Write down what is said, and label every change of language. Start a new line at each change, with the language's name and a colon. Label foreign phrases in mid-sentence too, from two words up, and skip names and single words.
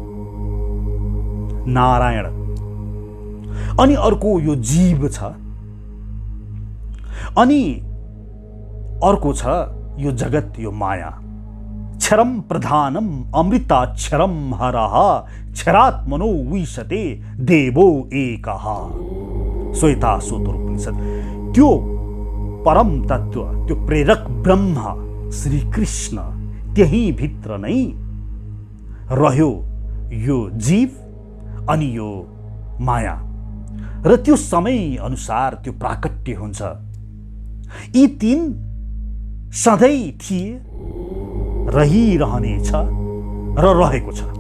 Nepali: नारायण, अनि अर्को यो जीव छ, अनि अर्को छ यो जगत, यो माया।
Sanskrit: क्षरम प्रधानम अमृताक्षरम हरः क्षरात्मनो विशते देवो एकः।
Nepali: श्वेताश्वतर उपनिषद। त्यो परम तत्व, त्यो प्रेरक ब्रह्म श्री कृष्ण, त्यही भित्र नै रह्यो यो जीव अनि यो माया, र त्यो समय अनुसार त्यो प्राकट्य हुन्छ। यी 3 सधैँ थिए, रहिरहनेछ र रहेको छ।